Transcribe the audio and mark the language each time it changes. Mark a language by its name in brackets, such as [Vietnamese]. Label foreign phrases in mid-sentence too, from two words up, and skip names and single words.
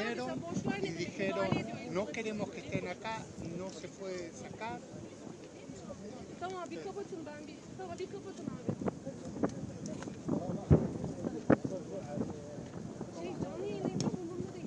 [Spanish] Vinieron [Turkish] Sen boş ver [Spanish] y [Turkish] ne dedi? [Spanish] dijeron, [Turkish] Müdahale ediyor. [Spanish] no queremos que estén acá, no se puede sacar. [Turkish] Tamam bir kapatın ben bir. Tamam bir kapatın abi. Canlı yayındayım ama umurumda değil.